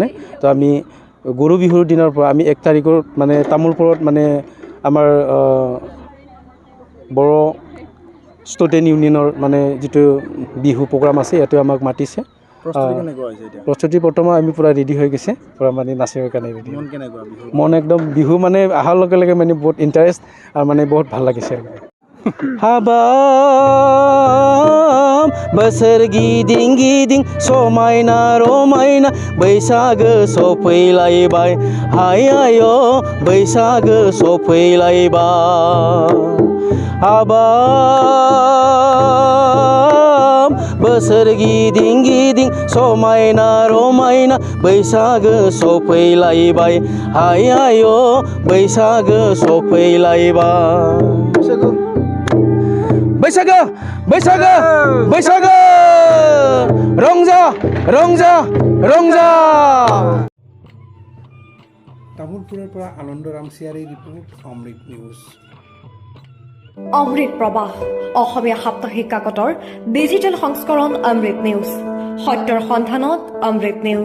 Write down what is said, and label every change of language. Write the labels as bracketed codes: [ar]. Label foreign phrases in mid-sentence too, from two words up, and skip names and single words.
[as] তো আমি গৰু বিহুৰ দিনৰ পৰা আমি 1 তাৰিখৰ তামোলপুৰত আমাৰ বড়ো ষ্টুডেণ্ট ইউনিয়নৰ যিটো বিহু প্ৰগ্ৰাম আছে ইয়াতে আমাক মাতিছে। প্ৰস্তুতি বৰ্তমান আমি পূৰা ৰেডি হৈ গৈছে, পূৰা নাচিবৰ কাৰণে ৰেডি। মন একদম বিহু অহাৰ লগে লগে বহুত ইণ্টাৰেষ্ট আৰু বহুত ভাল লাগিছে। [brx] हाबाम बोसोर गिदिं गिदिं समायना रमायना बैसागो सफैलायबाय, हाय आय' बैसागो सफैलायबाय। हाबाम बोसोर गिदिं गिदिं समायना रमायना बैसागो सफैलायबाय, हाय आय' बैसागो सफैलायबाय। बैसागो बैसागो बैसागो रंजा रंजा रंजा। [as] তামোলপুৰৰ পৰা আনন্দৰাম চিয়াৰীৰ ৰিপৰ্ট, অমৃত নিউজ। অমৃত প্ৰবাহ অসমীয়া সাপ্তাহিক কাকতৰ ডিজিটেল সংস্কৰণ অমৃত নিউজ, সত্যৰ সন্ধানত অমৃত নিউজ।